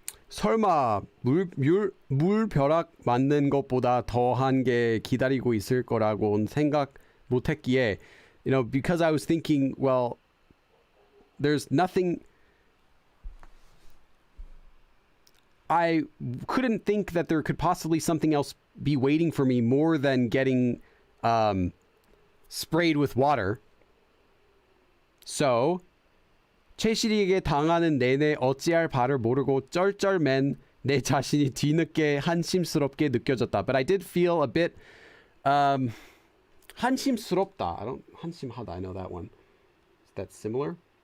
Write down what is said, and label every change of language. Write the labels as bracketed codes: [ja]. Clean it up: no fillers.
[ko] 설마 물벼락 맞는 것보다 더한 게 기다리고 있을 거라고는 생각 못했기에, [en] because I was thinking, well, there's nothing. I couldn't think that there could possibly something else be waiting for me more than getting sprayed with water. [ko] So 최시리에게 당하는 내내 어찌할 바를 모르고 쩔쩔맨 내 자신이 뒤늦게 한심스럽게 느껴졌다. [en] But I did feel a bit 한심스럽다. 한심하다. I know that one. Is that similar?